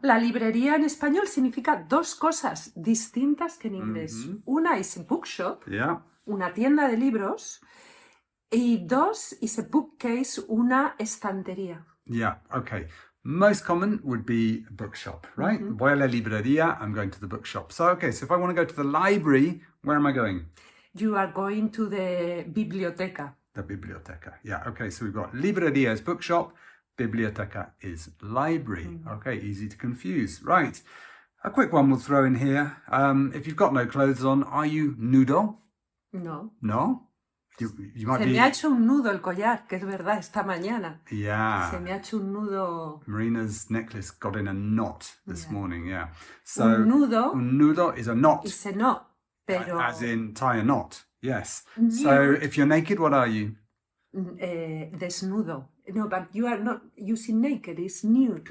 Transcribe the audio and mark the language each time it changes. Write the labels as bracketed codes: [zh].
[es] La librería en español significa dos cosas distintas que en inglés. Una es bookshop, [en] Yeah. [es] una tienda de libros, y dos [en] is a bookcase, [es] una estantería. [en] Yeah. Okay. Most common would be bookshop, right? [es] Voy a la librería, [en] I'm going to the bookshop. So, okay, so if I want to go to the library, where am I going? You are going to the biblioteca. The biblioteca. Yeah, okay, so we've got librería is bookshop, biblioteca is library. Okay, easy to confuse. Right, a quick one we'll throw in here. If you've got no clothes on, are you nudo? No. No? You might [es] Se me ha hecho un nudo el collar, que es verdad, esta mañana. [en] Yeah. [es] Se me ha hecho un nudo. [en] Marina's necklace got in a knot this morning, yeah. So, [es] Un nudo [en] is a knot. is a knot, pero... As in tie a knot, yes. So if you're naked, what are you? [es] Desnudo. [en] No, but you are not using naked, it's nude.